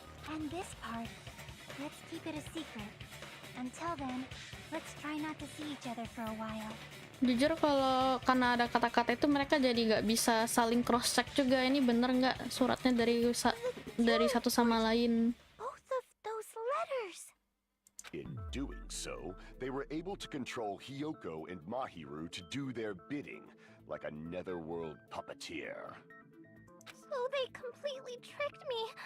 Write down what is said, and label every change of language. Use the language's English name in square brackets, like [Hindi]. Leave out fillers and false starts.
[English] And this part. Let's keep it a secret. Until then, let's try not to see each other for a while. [Indonesian] jujur kalau karena ada kata-kata itu mereka jadi nggak bisa saling cross check juga. Ini bener nggak suratnya dari satu sama lain. [English] Both of those letters. In doing so, they were able to control Hyoko and Mahiru to do their bidding, like a netherworld puppeteer. So they completely tricked me.